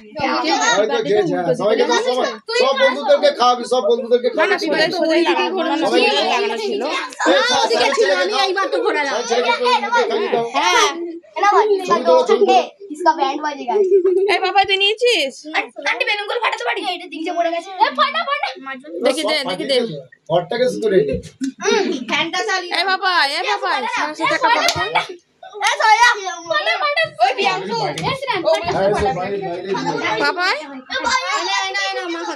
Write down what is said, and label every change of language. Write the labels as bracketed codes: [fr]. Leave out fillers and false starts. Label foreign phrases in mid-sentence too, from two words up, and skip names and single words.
[bn] সবাইকে খেয়েছে, হ্যাঁ, সবাইকে দাও, সব বন্ধুদেরকে খাওয়াবি, সব বন্ধুদেরকে খাওয়াবি। সবাইকে দাও। এই ছেলেকে দাও, ছেলেকে খাইয়ে দাও। [hi] इसका बैंड बजेगा। [bn] এই বাবা তুই নিয়েছিস? [hi] आंटी बेलून को फाटा तो पड़ी है, [bn] এটা দিকে পড়ে গেছে। এ ফাটা ফাটা। দেখি দে, দেখি দে। ঘরটাকে শুধু রেডি। ফ্যানটা চালিয়ে। এই বাবা, এই বাবা, সাথে সাথে একটা ফটো কর। এ সোয়া। ফাটা ফাটা। ওই বিয়াংশু। এ শ্রেন ফাটা। হ্যাঁ, সব বাইরে বাইরে দিয়ে। বাবা আয় না মা খাতা।